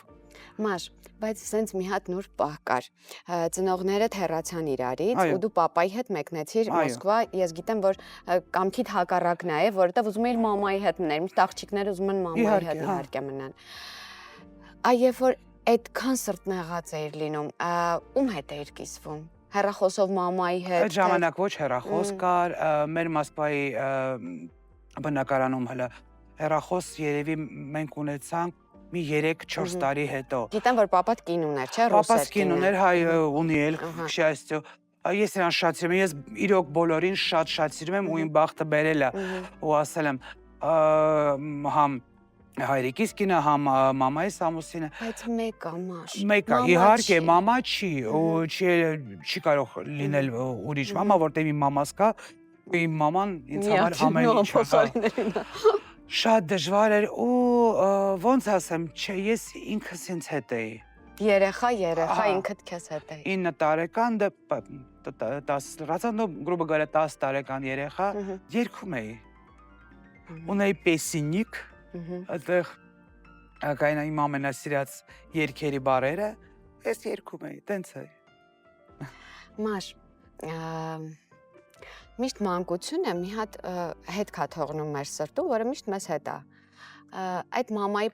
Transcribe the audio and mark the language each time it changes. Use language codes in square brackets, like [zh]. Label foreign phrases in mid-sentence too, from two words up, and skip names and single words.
[hy] Մաշ, բայց սենց մի հատ նոր պահ կար։ Ծնողներդ հեռացան իրարից ու դու պապայի հետ մեկնեցիր Մոսկվա։ Ես գիտեմ, որ կամքիդ հակառակն է, որովհետև ուզում էիր մամայի հետ մնալ, միշտ աղջիկները ուզում են մամայի հետ իհարկե մնան։ Երբ որ այդքան սրտնեղած էիր լինում, ում հետ էիր կիսվում։ Հեռախոսով մամայի հետ։ Այդ ժամանակ ոչ հեռախոս կար, մեր Մոսկվայի բնակարանում հələ հեռախոս երևի մենք ունեցանք մի 3-4 տարի հետո։ Գիտեմ, որ պապատ կին ուներ, չէ՞, ռուս էր։ Պապաս կին ուներ, հայ ունի էլ, [ru] к счастью։ [hy] Ես իրան շատ սիրում եմ, ես իրոք բոլորին շատ սիրում եմ ու իմ բախտը բերել է ու ասել եմ համ հայրիկիս կինը, համ մամայիս ամուսինը։ Բայց մեկը, Մաշ։ Մեկը, իհարկե, մամա չի, ու չի կարող լինել ուրիշ մամա, որտեղ իմ մամաս կա, իմ մաման ինձ համար ամեն ինչ։ Շատ դժվար էր ու ոնց ասեմ, չէ, ես ինքս ինձ հետ էի։ Երեխա ինքդ քեզ հետ էի։ 9 տարեկան, 10, [ru] грубо говоря, [hy] 10 տարեկան երեխա, երգում էի։ Ունեի պեսինիկ, այդտեղ կային իմ ամենասիրած երգերի բառերը, ես երգում էի, տենց էի։ Մաշ, միշտ մանկությունը մի հատ հետ կա թողնում մեր սրտում, որը միշտ մեզ հետ է։ Այդ մամայի,